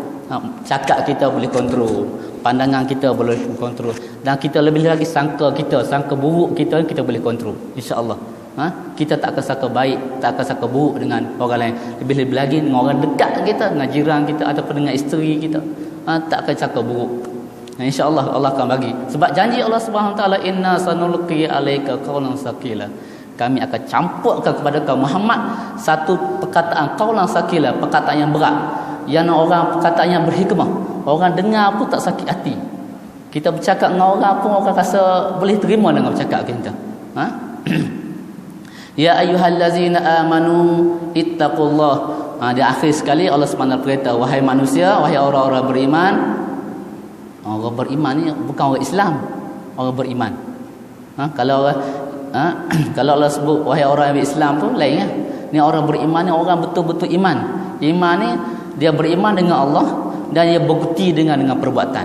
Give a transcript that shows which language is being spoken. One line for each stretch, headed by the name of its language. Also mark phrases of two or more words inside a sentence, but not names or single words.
Malay: Cakap kita boleh kontrol, pandangan kita boleh kontrol, dan kita lebih lagi sangka buruk kita boleh kontrol, insya-Allah. Kita tak akan sangka baik, tak akan sangka buruk dengan orang lain, lebih lagi dengan orang dekat kita, dengan jiran kita ataupun dengan isteri kita, tak akan sangka buruk. Insya-Allah Allah akan bagi, sebab janji Allah
Arabic: سبحانه وتعالى, إنا سنلقي عليك قولا ثقيلا,
Malay: kami akan campurkan kepada kau Muhammad satu perkataan
Arabic: قولا ثقيلا,
Malay: perkataan yang berat, yang orang perkataan yang berhikmah, orang dengar pun tak sakit hati. Kita bercakap dengan orang pun orang rasa boleh terima dengan bercakap kita.
Arabic: يا أيها الذين آمنوا اتقوا الله.
Malay: Di akhir sekali Allah SWT berkata, wahai manusia, wahai orang-orang beriman. Orang beriman ni bukan orang Islam, orang beriman. Kalau Allah sebut wahai orang Islam tu lain kan. Ni orang beriman ni orang betul-betul iman. Iman ni dia beriman dengan Allah dan dia berbukti dengan perbuatan.